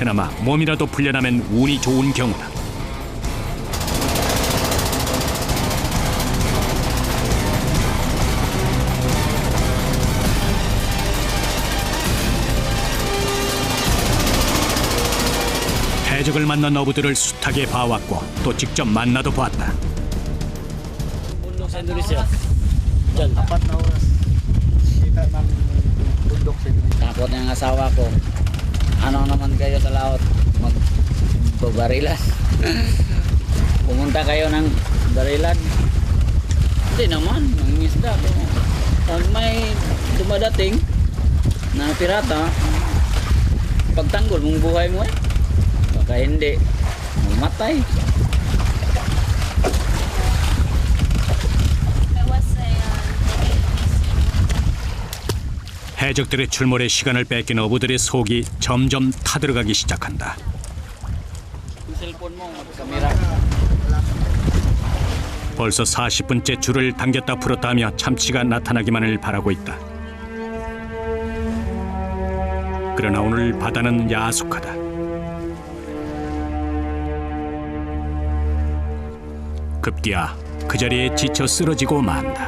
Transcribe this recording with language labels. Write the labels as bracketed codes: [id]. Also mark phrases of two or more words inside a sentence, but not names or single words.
[ko] 그나마 몸이라도 풀려나면 운이 좋은 경우다. 해적을 만난 어부들을 숱하게 봐왔고 또 직접 만나도 보았다. [tl] Bundok sa Indonesia. Diyan. 4 na oras. Kita ng bundok sa Indonesia. Takot ng asawa ko. Ano naman kayo sa laot? Magbabarilan. Pumunta kayo ng barilan. Hindi naman, mangingisda. Pag may dumadating na pirata, pagtanggol mong buhay mo eh. Baka hindi, mamatay. [ko] 해적들의 출몰에 시간을 뺏긴 어부들의 속이 점점 타들어가기 시작한다. [tl] Cellphone mo, kamera. [ko] 벌써 40분째 줄을 당겼다 풀었다 하며 참치가 나타나기만을 바라고 있다. 그러나 오늘 바다는 야속하다. 급기야 그 자리에 지쳐 쓰러지고 만다.